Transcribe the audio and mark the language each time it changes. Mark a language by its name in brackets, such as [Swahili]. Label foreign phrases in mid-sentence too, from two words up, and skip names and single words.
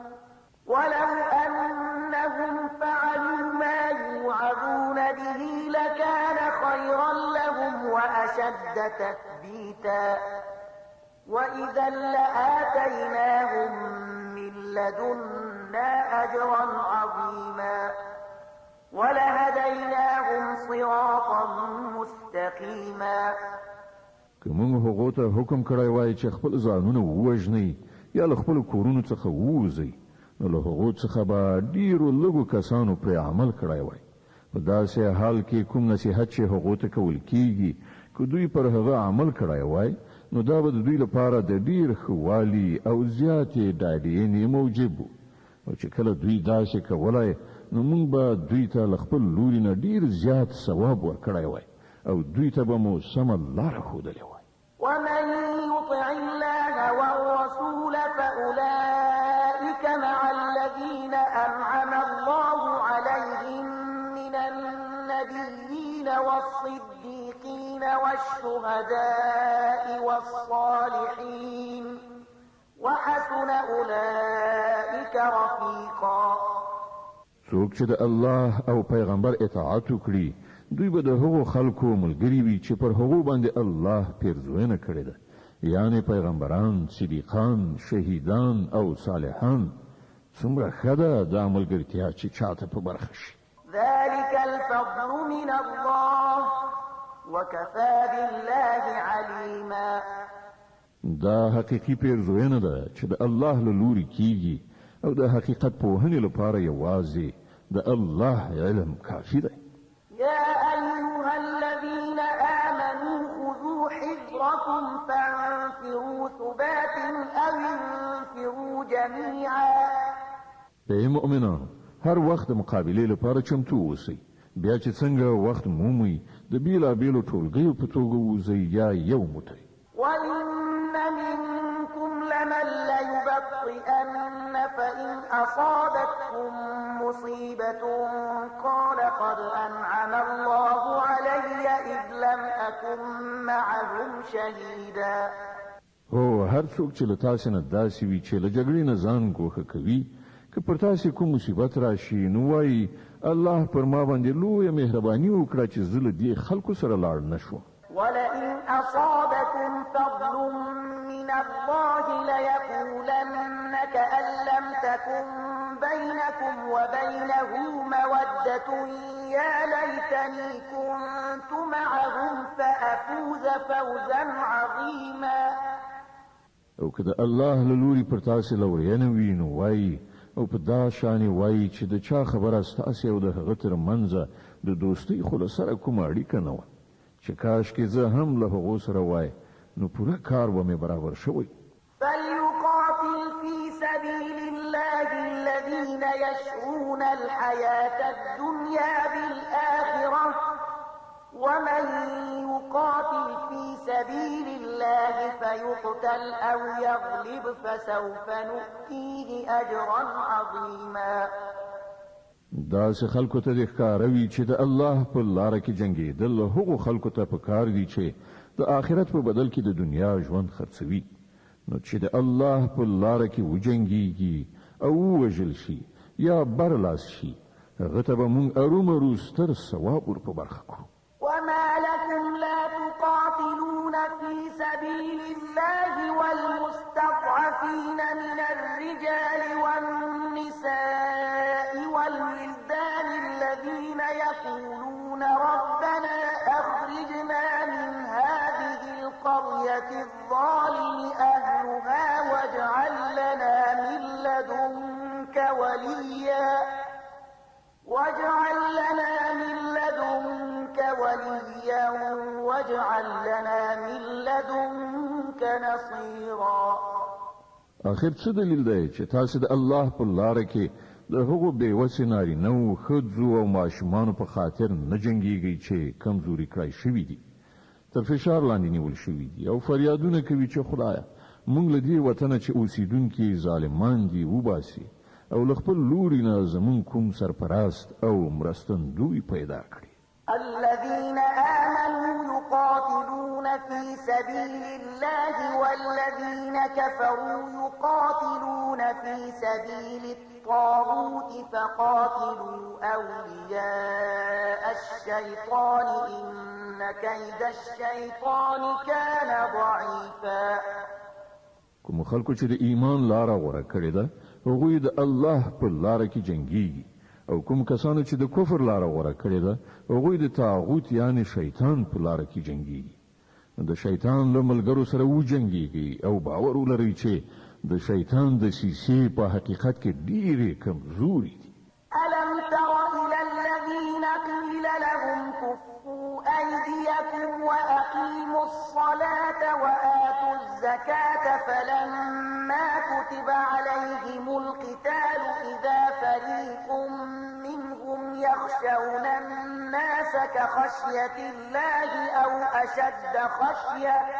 [Arabic] وأشد تثبيتا وإذا لآتيناهم من لدنا أجرا عظيما ولهديناهم صراطا مستقيما. [Pashto] کوم هغه ته حکم کړی وای چې خپل ځانونه ووژني یا له خپل کورونو څخه ووځي، نو له هغه څخه به ډیرو لږو کسانو پر عمل کړی وای. په داسې حال کې کوم نصیحت چې هغه ته کول کیږي که دوی پر هغه عمل کړی وای، نو دا به د دوی لپاره د ډیر خوالي او زیاتې ډاډینې موجب وو. او چې کله دوی داسې کولای، نو موږ به دوی ته له خپل لوري نه ډیر زیات ثواب ورکړی وای او دوی ته به مو سمه لاره ښودلې وای. [Arabic] ومن يطع الله والرسول فأولئك مع الذين أنعم الله عليهم من النبيين والصديقين والشهداء والصالحين وحسن أولئك رفيقا. [Pashto] څوک چې د الله او پیغمبر اطاعت وکړي، دوی به د هغو خلکو ملګری وي چې پر هغو باندې الله پیرزوینه کړې ده، یعنی پیغمبران، صدیقان، شهیدان او صالحان. څومره ښه ده دا ملګرتیا چې چاته په برخه شي. [Arabic] ذلك الفضل من الله وكفى بالله عليما. [Pashto] دا حقیقي پیرزوینه ده چې د الله له لوري کیږي او د حقیقت پوهنې لپاره یوازې د الله علم کافي دی. [Arabic] يا أيها الذين آمنوا خذوا حذركم فانفروا ثبات أو انفروا جميعا. [Pashto] ای مؤمنانو، هر وخت د مقابلې لپاره چمتو اوسئ. بیا چې څنګه وخت مومئ، د بیلابیلو ټولګیو په توګه ووځئ یا یو موټی. [Arabic] وإن منكم لمن ليبطئن فإن أصابتكم مصيبة قال قد أنعم الله علي إذ لم أكن معهم شهيدا. [Pashto] هو هر څوک چې له تاسې نه داسې وي چې له جګړې نه ځان ګوښه کوي، که پر تاسې کوم مصیبت راشي، نو وایي الله پر ما باندې لویه مهرباني وکړه چې زه له دې خلکو سره لاړ نه شوم. [Arabic] ولئن أصابكم فضل من الله ليقولن كأن لم تكن بينكم وبينه مودة يا ليتني كنت معهم فأفوز فوزا عظيما. [Pashto] او که د الله له لوري پر تاسې لورینه وي، نو وایي او په دا شانې وایي چې د چا خبره ستاسې او د هغه تر منځه د دوستۍ خو له سره کومه اړیکه نه وه، چې کاش کې زه هم له هغو سره وای، نو پوره کار به مې برابر شوی. [Arabic] فليقاتل في سبيل الله الذين يشرون الحياة الدنيا بالآخرة ومن يقاتل في سبيل الله فيقتل أو يغلب فسوف نؤتيه أجرا عظيما. [Pashto] داسې خلکو ته د ښکاروي چې د الله په لاره کې جنګېدل هغو خلکو ته په کار دي چې د آخرت په بدل کې د دنیا ژوند خرڅوي. نو چې د الله په لاره کې وجنګېږي او ووژل شي یا برلاس شي، هغه ته به مونږ ارومرو ستر ثواب ور په برخه کړو. [Arabic] وما لكم لا تقاتلون في سبيل الله والمستضعفين من الرجال والنساء والولدان الذين يقولون ربنا أخرجنا من هذه القرية الظالم أهلها واجعل لنا من لدنك وليا واجعل لنا من لدنك نصيرا. [Pashto] اخر څه دلیل دی چې تاسو د الله په لار کې د هغو بېوسې نارینهو ښځو او ماشومانو په خاطر نه جنګیږئ چې کمزوري کړای شوي دي، تر فشار لاندې نیول شوي دي او فریادونه کوي چې خدایه موږ له دې وطنه چې اوسیدونکي ظالمان دي وباسي او له خپل لوري نه زموږ کوم سرپرست او مرستندوی پیدا کړي. [Arabic] الذين آمنوا يقاتلون في سبيل الله والذين كفروا يقاتلون في سبيل الطاغوت فقاتلوا أولياء الشيطان إن كيد الشيطان كان ضعيفا. [Pashto] کوم خلکو چې د ایمان لاره غوره کړې ده هغوی د الله په لاره کې جنګيږي او کوم کسانو چې د کفر لاره غوره کړې ده هغوی د طاغوت یعنی شیطان په لاره کې جنګيږي. د شیطان له ملګرو سره وجنګيږي او باور ولري چې د شیطان د سیسې په حقیقت کې ډېرې کمزوري دي. [Arabic] ألم تر إلى الذين قيل لهم كفوا أيديكم وأقيموا الصلاة وآتوا الزكاة فلما كتب عليهم القتال إذا فريق منهم يخشون الناس كخشية الله أو أشد خشية